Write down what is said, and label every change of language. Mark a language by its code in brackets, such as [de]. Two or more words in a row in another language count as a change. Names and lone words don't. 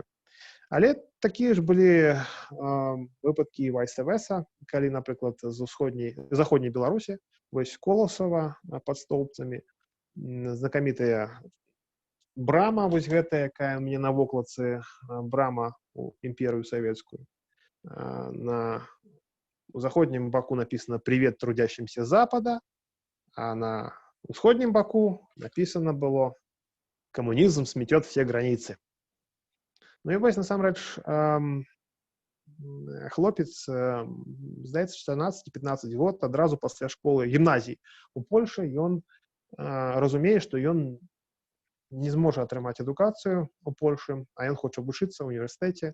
[be] Але такія ж былі выпадкі і вайс-верса, калі, напрыклад, з заходняй Беларусі, вось Коласава пад Столбцамі, знакамітая брама, вось гэтая, якая мне на вокладцы, брама у імперыю савецкую. У заходнім баку напісана [ru] «Привет трудящимся Запада», [be] а на усходнім баку напісана было [ru] «Коммунизм сметет все границы». [be] Ну і вось, насамрэч, хлопец, здаецца, 14-15 год, адразу пасля школы, гімназіі у Польшы, ён разумее, што ён не зможа атрымаць адукацыю у Польшы, а ён хоча вучыцца ў універсітэце.